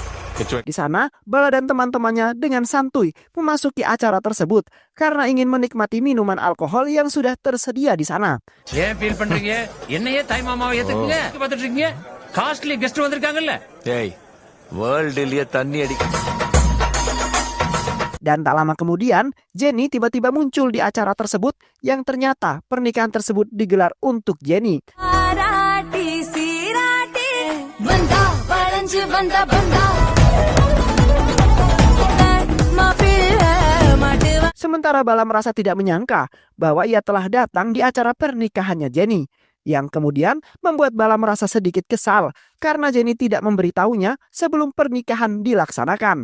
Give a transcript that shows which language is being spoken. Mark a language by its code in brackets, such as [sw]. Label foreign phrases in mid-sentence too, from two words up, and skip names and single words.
[id] Di sana, Bala dan teman-temannya dengan santuy memasuki acara tersebut karena ingin menikmati minuman alkohol yang sudah tersedia di sana. [ta] ஏன் ஃபீல் பண்றீங்க? என்னையே தாய் மாமாவை ஏத்துக்குங்க. பார்த்துட்டு இருக்கீங்க? [en] costly guest [ta] வந்திருக்காங்கல்ல. ஏய் வேர்ல்டுலயே தண்ணி அடிக்க. [id] Dan tak lama kemudian, Jenny tiba-tiba muncul di acara tersebut yang ternyata pernikahan tersebut digelar untuk Jenny. Sementara Bala merasa tidak menyangka bahwa ia telah datang di acara pernikahannya Jenny, yang kemudian membuat Bala merasa sedikit kesal karena Jenny tidak memberitahunya sebelum pernikahan dilaksanakan.